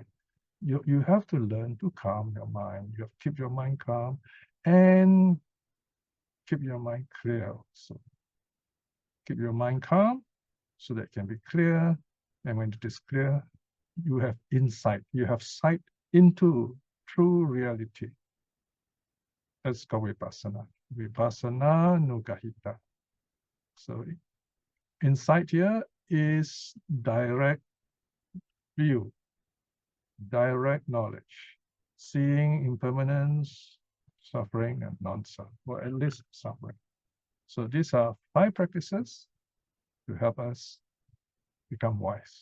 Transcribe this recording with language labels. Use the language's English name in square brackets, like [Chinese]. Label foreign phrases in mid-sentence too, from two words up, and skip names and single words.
[English] You have to learn to calm your mind. You have to keep your mind calm and keep your mind clear. So keep your mind calm so that it can be clear. And when it is clear, you have insight. You have sight into true reality. That's called vipassana. [Pali] Vipassana nugahita. [English] So insight here is direct view, direct knowledge, seeing impermanence, suffering, and non-suffering, or at least suffering. So these are 5 practices to help us become wise.